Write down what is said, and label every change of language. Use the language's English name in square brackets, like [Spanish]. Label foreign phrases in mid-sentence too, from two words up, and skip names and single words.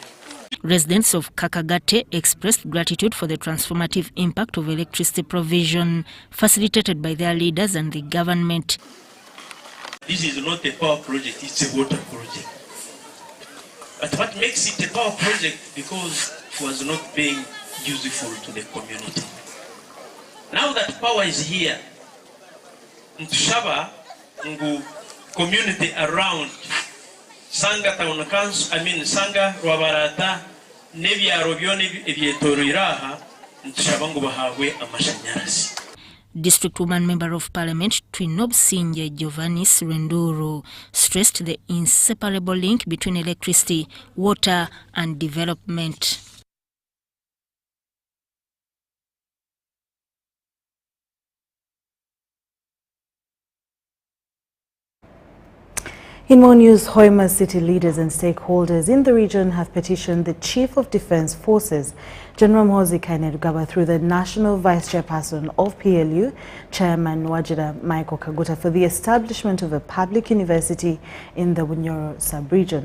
[English] Residents of Kakagate expressed gratitude for the transformative impact of electricity provision facilitated by their leaders and the government. This is not a power project, it's a water project. But what makes it a power project? Because it was not being useful to the community. Now that power is here, [Nyankole] Ntushaba, Ngu [English] community around Sanga Town Council, [Nyankole] Sanga, Rwabarata, Nebyaro byone ebyetoriraha, Ntushaba ngo bahawe amashanyarazi. [English] District Woman Member of Parliament Twinobusinge Giovannis Renduru stressed the inseparable link between electricity, water and development. In more news, Hoima city leaders and stakeholders in the region have petitioned the Chief of Defence Forces, General Mhozi Kainerugaba, through the National Vice Chairperson of PLU, Chairman Wajira Michael Kaguta, for the establishment of a public university in the Bunyoro sub-region.